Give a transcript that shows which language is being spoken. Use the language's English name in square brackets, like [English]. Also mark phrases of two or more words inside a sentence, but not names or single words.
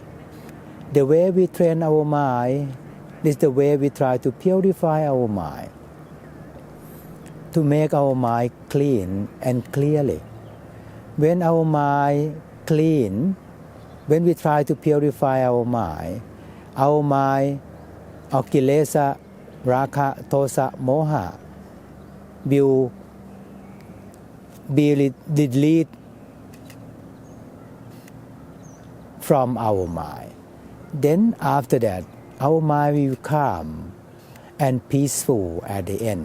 [English] The way we train our mind is the way we try to purify our mind, to make our mind clean and clearly. When our mind clean, when we try to purify our mind of [Pali] kilesa, raga, tosa, moha [English] will be deleted from our mind. Then after that, our mind will calm and peaceful at the end.